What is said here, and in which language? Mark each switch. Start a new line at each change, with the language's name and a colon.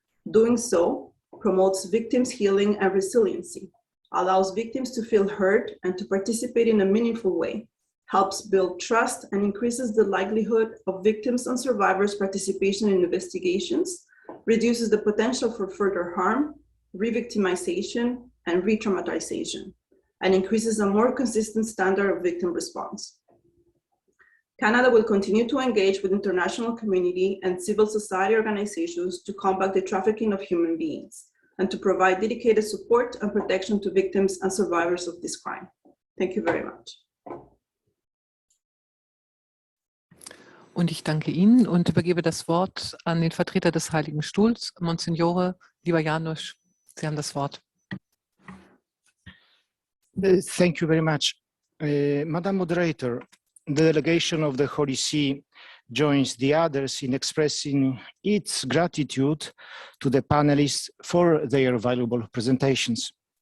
English: Doing so promotes victims' healing and resiliency, allows victims to feel heard and to participate in a meaningful way, helps build trust, and increases the likelihood of victims' and survivors' participation in investigations, reduces the potential for further harm, re-victimization, and re-traumatization, and increases a more consistent standard of victim response. Canada will continue to engage with international community and civil society organizations to combat the trafficking of human beings and to provide dedicated support and protection to victims and survivors of this crime. Thank you very much.
German: Und ich danke Ihnen und übergebe das Wort an den Vertreter des Heiligen Stuhls, Monsignore, lieber Janusz. Sie haben das Wort.
English: Thank you very much. Madam Moderator, the delegation of the Holy See joins the others in expressing its gratitude to the panelists for their valuable presentations.